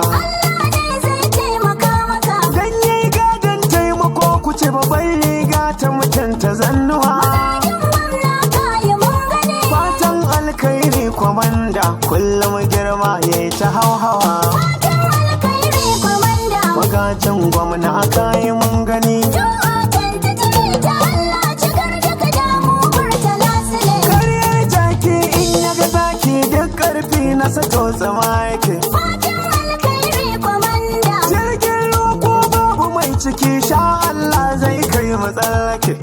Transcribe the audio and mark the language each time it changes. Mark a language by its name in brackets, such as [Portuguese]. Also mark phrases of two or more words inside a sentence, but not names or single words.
[Hausa] Allah ne zai taimaka maka. Dan yayi gadon taimako ku ce babban riga ta mutunta zannuwa. Magajin gwamna ka yi mun gani. Fatan alkhairi kwamanda, kullum girma ya yi ta hauhawa. Fatan alkhairi, kwamanda. Magajin gwamna aka yi mun gani. [English] Two oh twenty-three [Hausa] ta Allah, cikar da ka damu, Murtala Sule. Karyar jaki in ya ga zaki duk ƙarfi na sato tsama yake. Fatan alkhairi, kwamanda. Jirgin ruwa ko babu mai ciki, [Arabic] شاء الله [Hausa] zai kai mu tsallake.